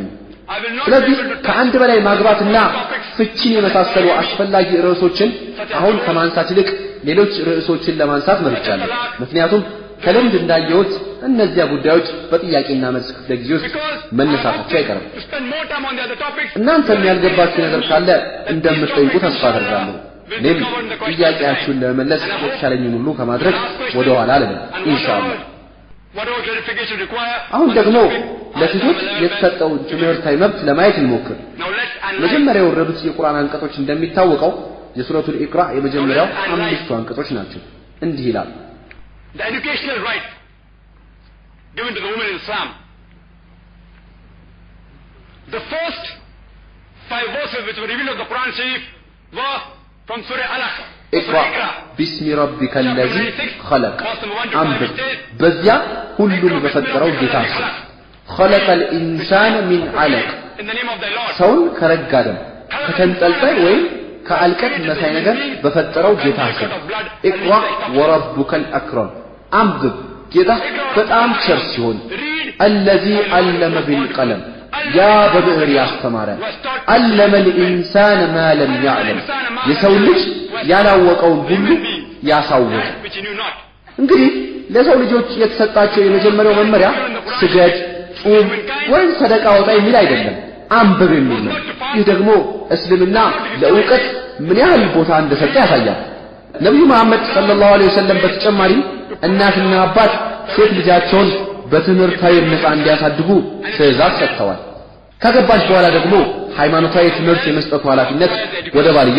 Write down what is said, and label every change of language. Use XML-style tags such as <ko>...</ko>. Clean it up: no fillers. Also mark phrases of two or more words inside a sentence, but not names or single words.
<am>ስለዚህ ከአንድ በላይ ማግባትና ፍቺን የመሳሰሉ አስፈላጊ ርዕሶችን አሁን ከማንሳት ይልቅ ሌሎች ርዕሶችን ለማንሳት መርጫለሁ። ምክንያቱም ከልምድ እንዳየሁት እነዚያ ጉዳዮች በጥያቄና መልስ ክፍለ ጊዜ ውስጥ መነሳታቸው አይቀርም። እናንተም ያልገባችሁ ነገር ካለ እንደምትጠይቁ ተስፋ አደርጋለሁ። እኔም ጥያቄያችሁን ለመመለስ የተቻለኝን ሁሉ ከማድረግ ወደ ኋላ አልልም ኢንሻአላህ። አሁን ደግሞ ለሴቶች የተሰጠውን ትምህርታዊ መብት ለማየት እንሞክር። መጀመሪያ የወረዱት የቁርአን አንቀጾች እንደሚታወቀው የሱረቱል ኢቅራ የመጀመሪያው 5 አንቀጾች ናቸው። እንዲህ ይላል።</am> <en>The educational right given to the women in Islam. The first 5 verses which were revealed of the Quran Sharif were from Surah Alaq.</en> <ar>اقرأ باسم ربك الذي خلق</ar> <am>አንብብ በዚያ ሁሉን በፈጠረው ጌታ ስም</am> <ar>خلق الإنسان من علق</ar> <am>ሰውን ከረጋ ደም ከተንጠልጣይ ወይም ከአልቀት መሳይ ነገር በፈጠረው ጌታ ስም</am> <ar>اقرأ وربك الأكرم</ar> <am>አንብብ ጌታ በጣም ቸር ሲሆን</am> <ar>الذي علم بالقلم</ar> <am>ያ በብዕር ያስተማረ</am> <ar>علم الانسان ما لم يعلم</ar> <am>የሰው ልጅ ያላወቀውን ሁሉ ያሳወቀ እንግዲህ ለሰው ልጆች የተሰጣቸው የመጀመሪያው መመሪያ ስገድ ጾም ወይም ሰደቃ ወጣ የሚል አይደለም አንብብ የሚል ነው ይህ ደግሞ እስልምና ለእውቀት ምን ያህል ቦታ እንደሰጠ ያሳያል ነብዩ መሐመድ</am> <ar>صلى الله عليه وسلم</ar> <am>በተጨማሪ እናትና አባት ሴት ልጃቸውን በትምህርታዊ ነፃ እንዲያሳድጉ ትዕዛዝ ሰጥተዋል ከገባች በኋላ ደግሞ ሃይማኖታዊ ትምህርት የመስጠቱ ኃላፊነት ወደ ባልየው</am>